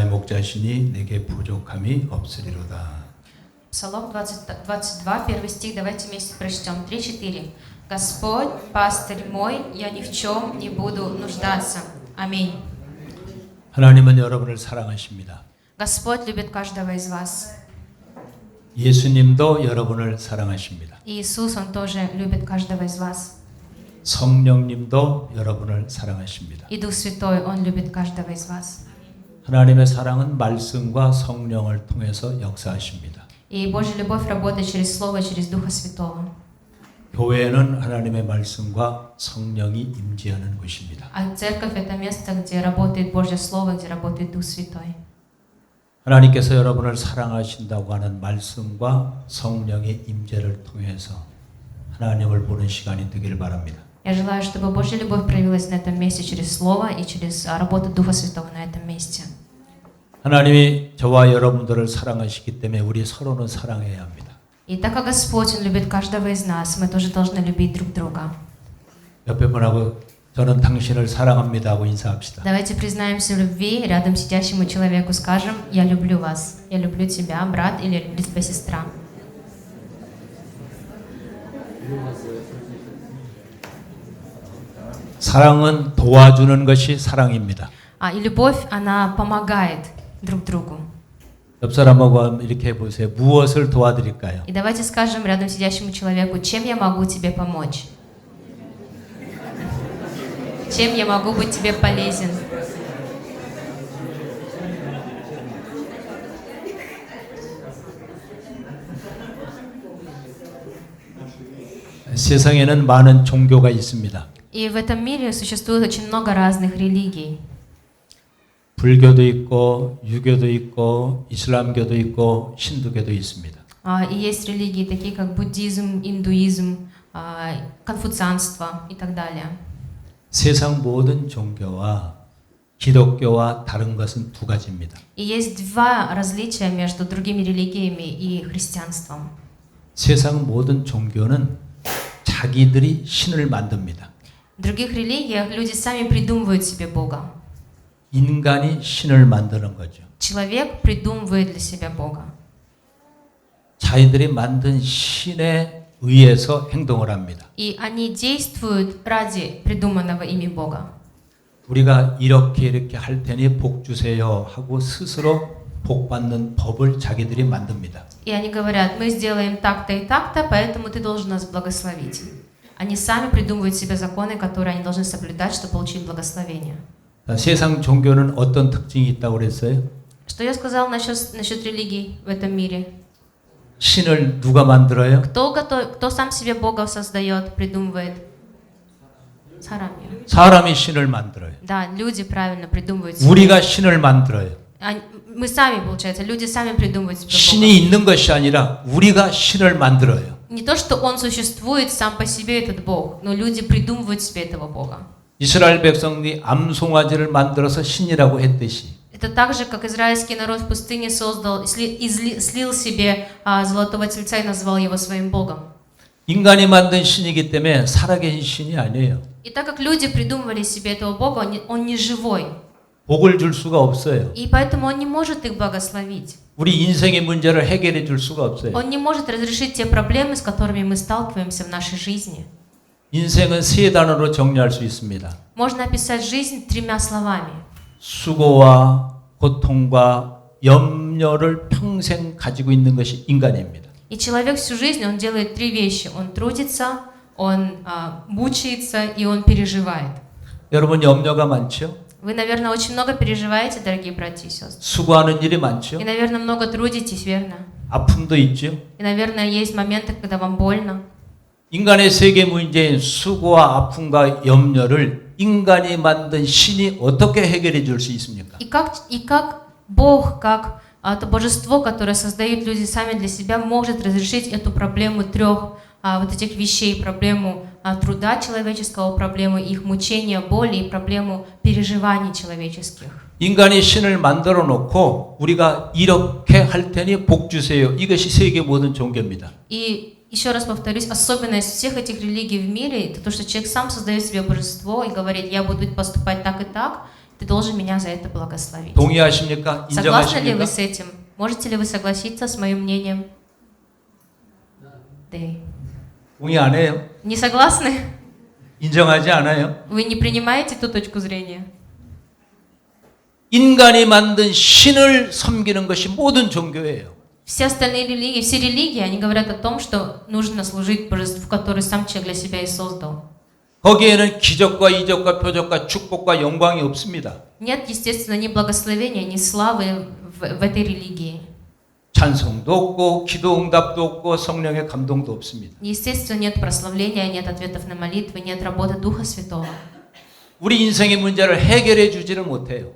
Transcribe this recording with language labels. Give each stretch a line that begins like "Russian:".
Korean: 자신이 내게 부족함이 없으리로다.
Russian: Псалом 22, первый стих, давайте вместе прочтем. 3-4. Господь, пастырь мой, я ни в чем не буду нуждаться. Аминь.
Korean: 하나님은 여러분을 사랑하십니다.
Russian: Господь любит каждого из вас.
Korean: 예수님도 여러분을 사랑하십니다.
Russian: И Иисус, Он тоже любит каждого из вас.
Korean: 성령님도 여러분을 사랑하십니다.
Russian: И Дух Святой, Он любит каждого из вас.
Korean: 하나님의 사랑은 말씀과 성령을 통해서 역사하십니다.
Russian: И Божья любовь работает через Слово, через Духа Святого.
Korean: 교회는 하나님의 말씀과 성령이 임재하는 곳입니다.
Russian: А церковь – это место, где работает Божье Слово, где работает Дух Святой.
Korean: 하나님께서 여러분을 사랑하신다고 하는 말씀과 성령의 임재를 통해서 하나님을 보는 시간이 되길 바랍니다.
Russian: Я желаю, чтобы Божья любовь проявилась на этом месте через Слово и через работу Духа Святого на этом месте.
Korean: 하나님이 저와 여러분들을 사랑하시기 때문에 우리 서로는 사랑해야 합니다.
Russian: И так как Господь, Он любит каждого из нас, мы тоже должны любить друг друга.
Korean: 옆에 분하고 저는 당신을 사랑합니다 하고 인사합시다.
Russian: Давайте признаемся в любви, рядом сидящему человеку скажем: «Я люблю вас, я люблю тебя, брат, или я люблю тебя, сестра».
Korean: 사랑은 도와주는 것이 사랑입니다.
Russian: И любовь, она помогает друг другу.
Korean: 옆 사람하고 이렇게 해보세요. 무엇을 도와드릴까요?
Russian: И давайте скажем рядом сидящему человеку: «Чем я могу тебе помочь? Чем я могу быть тебе полезен?»
Korean: 세상에는 많은 종교가 있습니다.
Russian: И в этом мире существует очень много разных религий.
Korean: 불교도 있고 유교도 있고 이슬람교도 있고 힌두교도 있습니다.
Russian: И есть религии такие, как буддизм, индуизм, конфуцианство и так далее.
Korean: 세상 모든 종교와 기독교와 다른 것은 두 가지입니다.
Russian: И есть два различия между другими религиями и христианством.
Korean: 세상 모든 종교는 자기들이 신을 만듭니다.
Russian: В других религиях люди сами придумывают себе Бога.
Korean: 인간이 신을 만드는 거죠.
Russian: Человек придумывает для себя Бога.
Korean: 자기들이 만든 신에 의해서 행동을 합니다.
Russian: И они действуют ради придуманного ими Бога.
Korean: 우리가 이렇게 할 테니 복 주세요 하고 스스로 복 받는 법을 자기들이 만듭니다.
Russian: И они говорят: «Мы сделаем так-то и так-то, поэтому ты должен нас благословить». Они сами придумывают себе законы, которые они должны соблюдать, чтобы получить благословение.
Korean: 세상 종교는 어떤 특징이 있다고 그랬어요?
Russian: Что я сказал насчет религий в этом мире?
Korean: 신을 누가 만들어요?
Russian: Кто сам себе Бога создает, придумывает?
Korean: 사람이 신을 만들어요.
Russian: Да, люди правильно придумывают себе.
Korean: 우리가 신을 만들어요.
Russian: Мы сами, получается, люди сами придумывают себе Бога.
Korean: 신이 있는 것이 아니라 우리가 신을 만들어요.
Russian: Не то, что Он существует сам по себе, этот Бог, но люди придумывают себе этого Бога.
Korean: 이스라엘 백성이 암송아지를 만들어서 신이라고 했듯이
Russian: Это так же, как израильский народ в пустыне создал, слил себе золотого тельца и назвал его своим Богом.
Korean: 인간이 만든 신이기 때문에 살아계신 신이 아니에요.
Russian: И так как люди придумывали себе этого Бога, он не живой.
Korean: 복을 줄 수가 없어요.
Russian: И поэтому он не может их благословить.
Korean: 우리 인생의 문제를 해결해 줄 수가 없어요.
Russian: Он не может разрешить те проблемы, с которыми мы сталкиваемся в нашей жизни.
Korean: 인생은 세 단어로 정리할 수 있습니다.
Russian: Можно описать жизнь тремя словами.
Korean: 수고와 고통과 염려를 평생 가지고 있는 것이 인간입니다.
Russian: И человек всю жизнь, он делает три вещи. Он трудится, он мучается и он переживает.
Korean: 여러분 염려가 많죠?
Russian: Вы, наверное, очень много переживаете, дорогие братья и сестры.
Korean: 수고하는 일이 많죠?
Russian: И, наверное, много трудитесь, верно?
Korean: 아픔도 있죠?
Russian: И, наверное, есть моменты, когда вам больно.
Korean: 인간의 세계 문제인 수고와 아픔과 염려를 인간이 만든 신이 어떻게 해결해 줄 수 있습니까?
Russian: И как Бог, как это божество, которое создают люди сами для себя, может разрешить эту проблему трех вот этих вещей, проблему труда человеческого, проблему их мучения, боли и проблему переживаний человеческих.
Korean: 인간이 신을 만들어 놓고 우리가 이렇게 할 테니 복 주세요. 이것이 세계 모든 종교입니다.
Russian: И еще раз повторюсь, особенность всех этих религий в мире, это то, что человек сам создает себе божество и говорит: «Я буду поступать так и так», ты должен меня за это благословить.
Korean: 동의하십니까?
Russian: Согласны ли вы
Korean: 인정하십니까?
Russian: с этим? Можете ли вы согласиться с моим мнением? Да.
Korean: 동의 안 해요?
Russian: Не согласны?
Korean: 인정하지 않아요?
Russian: Вы не принимаете ту точку зрения?
Korean: 인간이 만든 신을 섬기는 것이 모든 종교예요.
Russian: Все остальные религии, все религии, они говорят о том, что нужно служить божеству, которое сам человек для себя и создал.
Korean: 거기에는 기적과 이적과 표적과 축복과 영광이 없습니다.
Russian: Нет, естественно, ни благословения, ни славы в этой религии.
Korean: 찬송도 없고 기도 응답도 없고 성령의 감동도 없습니다.
Russian: Естественно, нет прославления, нет ответов на молитвы, нет работы Духа Святого.
Korean: 우리 인생의 문제를 해결해 주지를 못해요.